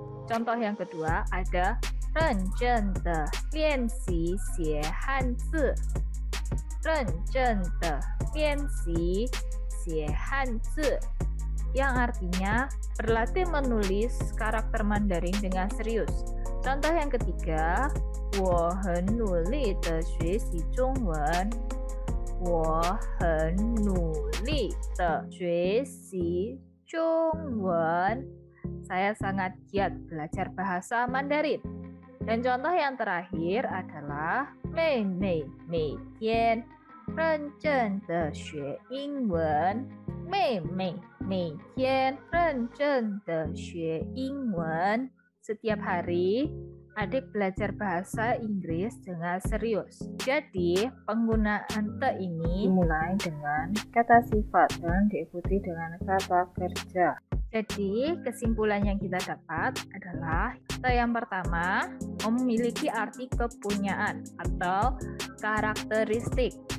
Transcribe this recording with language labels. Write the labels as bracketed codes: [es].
[id] Contoh yang kedua ada [zh] 认真的练习写汉字 [id] 认真的练习写汉字 yang artinya berlatih menulis karakter Mandarin dengan serius. Contoh yang ketiga [zh] 我很努力的学习中文我很努力的学习中文。 [id] Saya sangat giat belajar bahasa Mandarin. Dan contoh yang terakhir adalah [zh] 妹妹每天认真的学英文。妹妹每天认真的学英文。 [id] Setiap hari adik belajar bahasa Inggris dengan serius. Jadi, penggunaan te ini dimulai dengan kata sifat dan diikuti dengan kata kerja. Jadi, kesimpulan yang kita dapat adalah te yang pertama memiliki arti kepunyaan atau karakteristik.